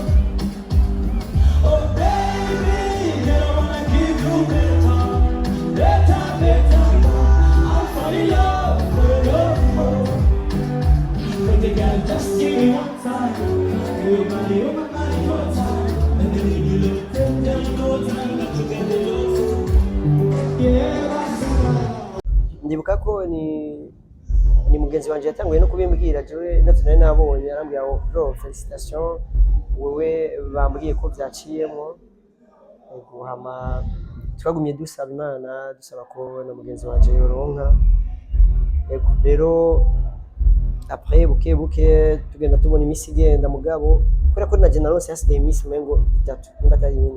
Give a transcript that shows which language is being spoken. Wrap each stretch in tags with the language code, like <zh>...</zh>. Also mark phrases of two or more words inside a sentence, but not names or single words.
<en>Oh baby, I don't wanna give you better. I'm falling in love for your love more. But they gotta just give me one time. Your body, your time. And then you look, then you know time that you get the love.</en> <rn>ndibuka ko ni mugenzi wanje yatanguye no kubimbwira jewe navyo nari nabonye arambwira ngo bro felicitation wewe bambwiye ko byaciyemo guhama twagumye dusaba Imana dusaba ko na mugenzi wanje yoronka rero après buke tugenda tubona imisi igenda mugabo kubera ko na generose hasigaye imisi mengo 3 nimba atari 4</rn>